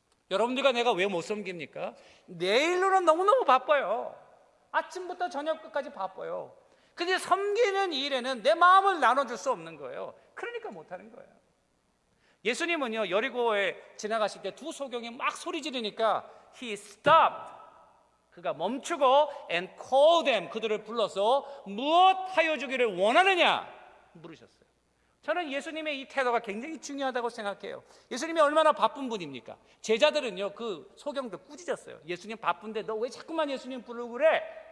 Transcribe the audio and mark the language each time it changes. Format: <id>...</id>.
<ko>여러분들과 내가 왜 못 섬깁니까? 내일로는 너무너무 바빠요. 아침부터 저녁 끝까지 바빠요. 근데 섬기는 일에는 내 마음을 나눠줄 수 없는 거예요. 그러니까 못하는 거예요. 예수님은요, 여리고에 지나가실 때 2 소경이 막 소리 지르니까</ko> <en>He stopped.</en> <ko>그가 멈추고</ko> <en>and called them.</en> <ko>그들을 불러서 무엇 하여 주기를 원하느냐 물으셨어요. 저는 예수님의 이 태도가 굉장히 중요하다고 생각해요. 예수님이 얼마나 바쁜 분입니까? 제자들은요, 그 소경들 꾸짖었어요. 예수님 바쁜데 너 왜 자꾸만 예수님 부르고 그래?</ko>